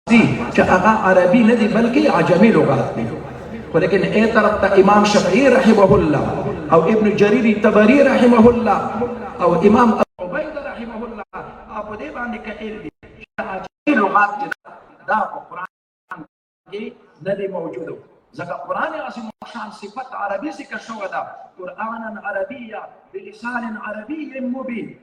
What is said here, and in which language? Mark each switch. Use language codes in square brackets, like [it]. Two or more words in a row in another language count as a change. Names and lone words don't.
[ps] چې هغه عربي نه دي بلکې عجمي لغات دي. خو لیکن ای طرف ته امام شافعي [ar] رحمه الله [ps] او ابن جرير طبري [ar] رحمه الله [ps] او امام ابو عبيده [ar] رحمه الله [ps] په دې باندې قائل دي چې عجمي لغات دي دا په قران کې نه دي موجوده. ځکه قران عظیم شان صفت عربي ذکر شوی ده، [ar] قرانا عربيا بلسان عربي مبين.